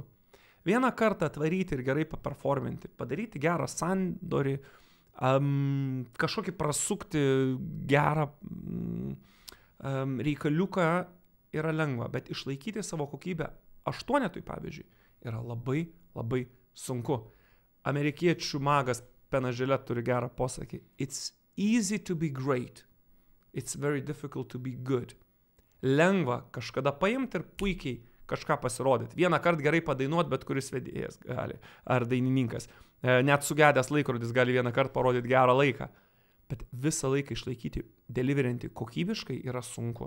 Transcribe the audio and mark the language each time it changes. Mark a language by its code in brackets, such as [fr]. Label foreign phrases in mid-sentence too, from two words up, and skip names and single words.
[lt] Vieną kartą atvaryti ir gerai paperforminti, padaryti gerą sandorį, kažkokį prasukti gerą reikaliuką yra lengva, bet išlaikyti savo kokybę 8, pavyzdžiui, yra labai labai sunku. Amerikiečių magas Penas Žilet turi gerą posakį. [en] It's easy to be great. It's very difficult to be good. [lt] Lengva kažkada paimti ir puikiai kažką pasirodyti. Vieną kartą gerai padainuoti, bet kuris vedėjas gali, ar dainininkas. Net sugedęs laikrodis gali vieną kartą parodyti gerą laiką. Bet visą laiką išlaikyti, deliverinti kokybiškai yra sunku.